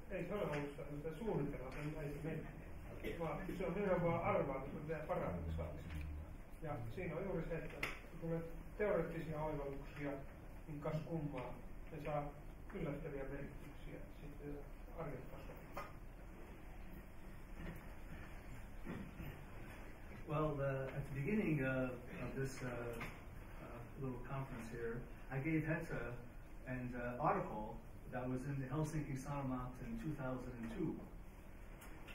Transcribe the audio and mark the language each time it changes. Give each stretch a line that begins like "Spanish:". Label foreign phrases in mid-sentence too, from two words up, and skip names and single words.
Finnish: Ei se ole ollut sellaista suunnitelmaa, että ei se mennä. Vaan se on nimenomaan arvaatus ja paradoksaalista. Ja siinä on juuri se, että kun tulee teoreettisia oivalluksia, niin kas kummaa, ne saa yllättäviä merkityksiä sitten arjen tasolla.
English: Well, at the beginning of this little conference here, I gave Heta an article that was in the Helsinki Sanomat in 2002.